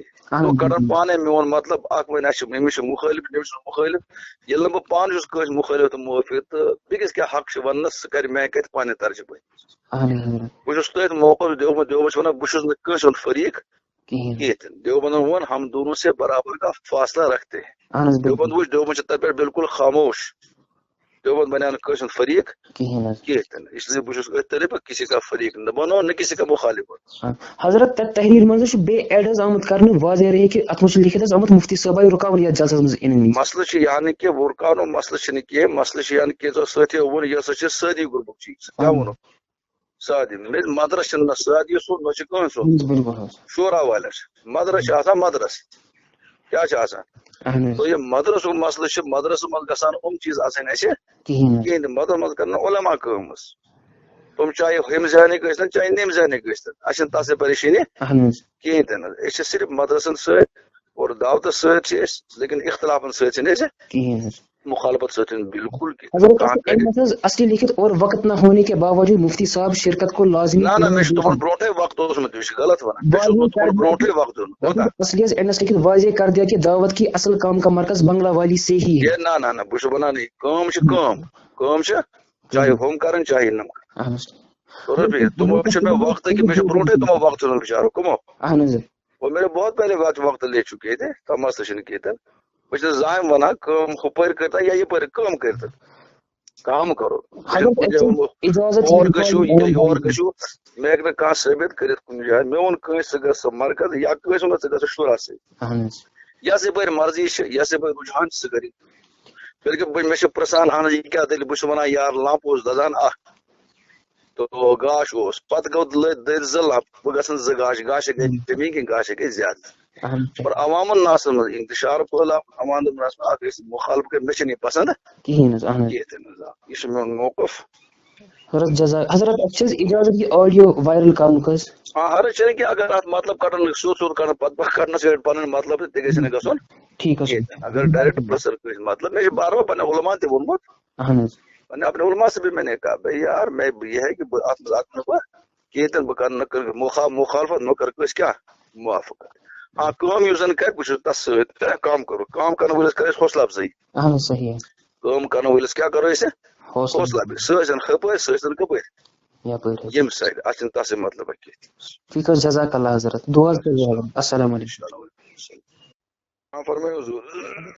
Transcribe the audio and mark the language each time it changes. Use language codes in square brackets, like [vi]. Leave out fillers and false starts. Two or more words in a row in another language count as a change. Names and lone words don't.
[ks] لوٗکھ کڑن پانے میون مطلب اکھ وۄنۍ اَسہِ چھُ أمِس چھُ مُخٲلف أمِس چھُ مُخٲلف. ییٚلہِ نہٕ بہٕ پانہٕ چھُس کٲنٛسہِ مُخٲلف تہٕ موافق تہٕ بیٚکِس کیٛاہ حق چھُ وننس سُہ کرِ مےٚ کتہِ پننہِ طرزِ پٲٹھۍ. بہٕ چھُس تٔتھۍ موقعس دیوبند چھُ ونان بہٕ چھُس نہٕ کٲنٛسہِ ہُنٛد فریق کِہیٖنۍ. دیوبندن ووٚن [ur] ہم دونوں سے برابر کا فاصلہ رکھتے. [ks] دیوبند وٕچھ دیوبند چھُ تتھ پٮ۪ٹھ بالکل خاموش. دیوبند بنیو نہٕ کٲنٛسہِ ہُنٛد فریق کِہیٖنۍ تہِ. [ur] اس لیے [ks] بہٕ چھُس أتھۍ طرح بہٕ [ur] کسی کا فریق نہ بنو نہ کسی کا مخالف. [ks] حضرت تتھ تحریر منٛز چھُ بیٚیہِ ایڈ حظ آمُت کرنہٕ واضح رہے کہِ اتھ منٛز چھُ لیکھِتھ حظ آمُت مفتی صٲباے رُکاوُن یتھ جلسس منٛز یِنہٕ. مسلہٕ چھُ یہِ نہٕ کہِ رُکاونُک مسلہٕ چھُنہٕ کینٛہہ. مسلہٕ چھُ یہِ کہِ سٲتھیو ووٚن یہِ ہسا چھِ سٲدی گروپُک چیٖز. کیٛاہ ووٚنُکھ سادی مدرس چھُنہٕ نہ سادی سُنٛد نہ چھُ کٕہٕنۍ سُنٛد شورا والٮ۪ن چھُ. مدرس چھُ آسان مدرس کیٛاہ چھُ آسان. تہٕ یہِ مدرسُک مسلہٕ چھُ مدرسس منٛز گژھان چیٖز آسٕنۍ اَسہِ کِہیٖنۍ تہِ. مدرسس منٛز کرن علما کٲم حظ. تِم چاہے ہُمہِ ذہنٕکۍ ٲسۍتن چاہے نٮ۪مہِ ذہنٕکۍ ٲسۍتن اَسہِ چھنہٕ تتھ سۭتۍ پریشٲنی کِہیٖنۍ تہِ نہٕ. أسۍ چھِ صرف مدرسن سۭتۍ اور دعوتس سۭتۍ چھِ أسۍ لیکن اختلافن سۭتۍ چھِنہٕ أسۍ کِہیٖنۍ مُخالفت سۭتۍ بالکل [ur] اصلی لکھت اور وقت نہ ہونے کے باوجود مفتی صاحب شرکت کو لازمی. [ks] نہ مےٚ چھُ تِمن برونٹھے وقت اوسمُت یہِ چھُ غلط ونان. مےٚ چھُ تِمن برونٹھے وقت اوسمُت. اصلی ایڈنس لکھت [ur] واضح کر دیا کہ دعوت کی اصل کام کا مرکز بنگلہ والی سے ہی ہے. [ks] نہ بہٕ چھُس ونان یہِ کٲم چھِ کٲم چھِ چاہے ہُم کرن چاہے نہٕ کرن. تِمو چھُ مےٚ وقت کہ مےٚ چھُ برونٹھے تِمو وقت اوسمُت بِچارو کٕمو. [ur] اور مےٚ بہت پہلے وقت لے چُکے تھے [ks] کانٛہہ مسلہٕ چھُنہٕ کینٛہہ تہِ. بہٕ چھُس زانٛہہ ونان کٲم ہُپٲرۍ کٔرتن یا یپٲرۍ کٲم کٔرتن [ur] کام کرو. [ks] اور گٔژھِو یور گٔژھِو مےٚ ہیٚکہِ نہٕ کانٛہہ ثٲبت کٔرِتھ کُنہِ جایہِ. مےٚ ووٚن کٲنٛسہِ ژٕ گژھ مرکز یا کٲنٛسہِ ووٚن ژٕ گژھ شُرا سۭتۍ یۄس یپٲرۍ مرضی چھِ یۄس یپٲرۍ رُجحان چھِ سُہ کٔرِتھ. بلکہِ مےٚ چھِ پرژھان اہن حظ یہِ کیٛاہ دٔلیٖل. بہٕ چھُس ونان یار لمپ اوس دزان اکھ تو گاش اوس پتہٕ گوٚو دٔرۍ زٕ لمپ بہٕ گژھن زٕ گاشے گٔے کمی کِنہٕ گاشے گٔے زیادٕ. اور عوامن ناسن منٛز انتشار پھٲلاو عوام دوٚپنس اکھ ٲسۍ مُخالف کٔرۍ مےٚ چھُنہٕ یہِ پسنٛد کِہیٖنۍ تہِ نہٕ. یہِ چھُ میون موقف. حضرت اجازت یہ آڈیو وائرل کرنُک حظ. حرج چھنہٕ کینٛہہ اگر اتھ مطلب کڑن سیوٚد کڑن پتہٕ کڑنس پنُن مطلب تہِ گژھِ نہٕ گژھُن. ٹھیک اگر ڈائریکٹ پرژھن کٲنٛسہِ مطلب مےٚ چھُ بار بار پننٮ۪ن علما تہِ ووٚنمُت. [ur] میں نے اپنے علماء سے بھی میں نے کہا بھائی یار میں یہ ہے کہ کہتے [ks] بہ کر نہ مخالفت نہ کر [ur] اس کیا موافقت. [ks] ہاں کام یُس زن کر بہ چھُس تس سۭتۍ کام کرو کام کرن وٲلِس کرو أسۍ حوصلہ افزٲیی. کٲم کرن وٲلِس کیٛاہ کرو أسۍ حوصلہ افزٲیی. سُہ ٲسِن ہپٲرۍ سُہ ٲسِن کپٲرۍ یپٲرۍ یم سائڈ اتھ تس مطلب کی ٹھیک حظ [ar] جزاک اللہ [ks] حضرت دعا حظ کٔرۍزیٚو [ar] السلام علیکم [ur] فرمائے حضور